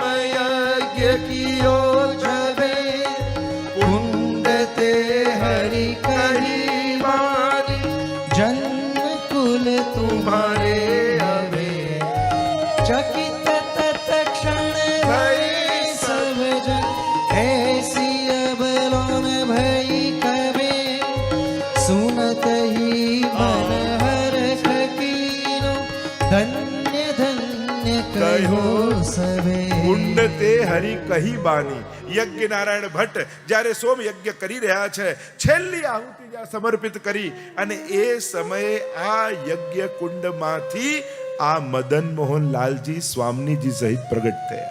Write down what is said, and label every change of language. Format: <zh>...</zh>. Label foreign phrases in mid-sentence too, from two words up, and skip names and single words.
<bra>यज्ञ कियो जवे कुंड ते हरि करी वारी जन्म कुल तुम्हारे हवे चकित तत्क्षण भय सब जन ऐसी अबलोन भई कबे सुनत ही मन हर्ष कीनो धन्य धन्य कहो सबे. कुंड ते हरि कही बानी.</bra> <gu>યજ્ઞ નારાયણ ભટ્ટ જ્યારે સોમ યજ્ઞ કરી રહ્યા છે, છેલ્લી આહુતિ જ્યાં સમર્પિત કરી, અને એ સમયે આ યજ્ઞ કુંડમાંથી આ મદન મોહન લાલજી સ્વામીજી સહિત પ્રગટ થયા.</gu>